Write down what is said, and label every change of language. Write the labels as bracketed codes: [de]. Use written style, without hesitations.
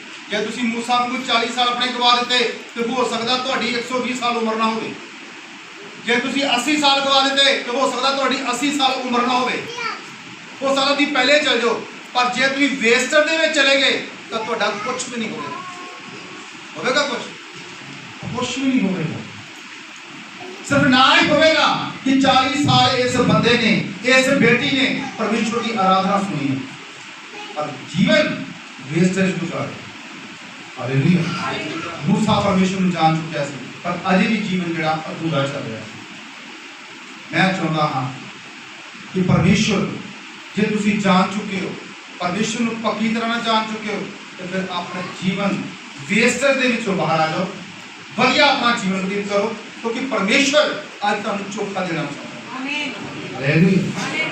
[pa] ਜੇ ਤੁਸੀਂ ਮੂਸਾ ਵਾਂਗੂ 40 ਸਾਲ ਆਪਣੇ ਗਵਾ ਦਿੱਤੇ ਤੇ ਹੋ ਸਕਦਾ ਤੁਹਾਡੀ 120 ਸਾਲ ਉਮਰ ਨਾ ਹੋਵੇ, ਜੇ ਤੁਸੀਂ 80 ਸਾਲ ਗਵਾ ਦਿੱਤੇ ਤੇ ਹੋ ਸਕਦਾ ਤੁਹਾਡੀ 80 ਸਾਲ ਉਮਰ ਨਾ ਹੋਵੇ, ਹੋ ਸਕਦਾ ਤੁਸੀਂ ਪਹਿਲੇ ਚਲ ਜਾਓ, ਪਰ ਜੇ ਤੁਸੀਂ ਵੇਸਟਰ ਦੇ ਵਿੱਚ ਚਲੇ ਗਏ ਤਾਂ ਤੁਹਾਡਾ ਕੁਝ ਵੀ ਨਹੀਂ ਹੋਵੇਗਾ, ਹੋਵੇਗਾ ਕੁਝ ਵੀ ਨਹੀਂ ਹੋਵੇਗਾ। ਸਿਰਫ ਨਾ ਹੀ ਹੋਵੇਗਾ [hi] कि 40 साल इस बंदे ने, इस बेटी ने परमेश्वर की आराधना सुनी है और जीवन वेस्टेज गुजारे, हालेलुया। [pa] मूसा परमेश्वर ਨੂੰ ਜਾਣ ਚੁੱਕਿਆ ਸੀ ਪਰ ਅਜੇ ਵੀ ਜੀਵਨ ਜਿਹੜਾ ਅਧੂਰਾ ਚੱਲ ਰਿਹਾ ਹੈ। ਮੈਂ ਚਾਹੁੰਦਾ ਹਾਂ ਕਿ ਪਰਮੇਸ਼ਰ, ਜੇ ਤੁਸੀਂ ਜਾਣ ਚੁੱਕੇ ਹੋ, ਪਰਮੇਸ਼ਰ ਨੂੰ ਪੱਕੀ ਤਰ੍ਹਾਂ ਨਾਲ ਜਾਣ ਚੁੱਕੇ ਹੋ ਤੇ ਫਿਰ ਆਪਣਾ ਜੀਵਨ ਵੇਸਟੇਜ ਦੇ ਵਿੱਚੋਂ ਬਾਹਰ ਆ ਜਾਓ, ਵਧੀਆ ਆਪਣਾ ਜੀਵਨ ਬਤੀਤ ਕਰੋ, [hi] क्योंकि परमेश्वर आज [pa] ਤੁਹਾਨੂੰ ਚੋਖਾ ਦੇਣਾ ਚਾਹੁੰਦਾ ਹੈ, ਆਮੀਨ, ਹਾਲੇਲੂਇਆ।